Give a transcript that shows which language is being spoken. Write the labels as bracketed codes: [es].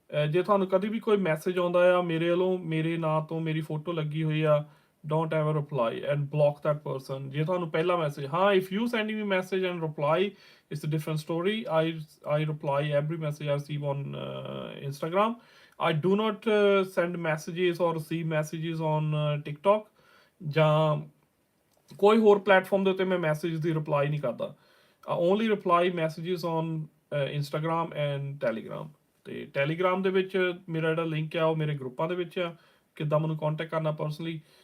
[pa] ਜੇ ਤੁਹਾਨੂੰ ਕਦੀ ਵੀ ਕੋਈ ਮੈਸੇਜ ਆਉਂਦਾ ਆ ਮੇਰੇ ਵੱਲੋਂ, ਮੇਰੇ ਨਾਂ ਤੋਂ ਮੇਰੀ ਫੋਟੋ ਲੱਗੀ ਹੋਈ ਆ, [en] don't ever reply and block that person. [pa] ਜੇ ਤੁਹਾਨੂੰ ਪਹਿਲਾ ਮੈਸੇਜ, [en] ਹਾਂ, if you sending me message and reply, it's a different story. I reply every message I receive on Instagram. I do not send messages or receive messages on TikTok [pa] ਜਾਂ ਕੋਈ ਹੋਰ platform ਦੇ ਉੱਤੇ ਮੈਂ message ਦੀ reply ਨਹੀਂ ਕਰਦਾ। [en] I only reply messages on Instagram and Telegram. [pa] ਤੇ Telegram ਦੇ ਵਿੱਚ ਮੇਰਾ ਜਿਹੜਾ ਲਿੰਕ ਆ ਉਹ ਮੇਰੇ ਗਰੁੱਪਾਂ ਦੇ ਵਿੱਚ ਆ, ਕਿੱਦਾਂ ਮੈਨੂੰ ਕੰਟੈਕਟ ਕਰਨਾ ਪਰਸਨਲੀ।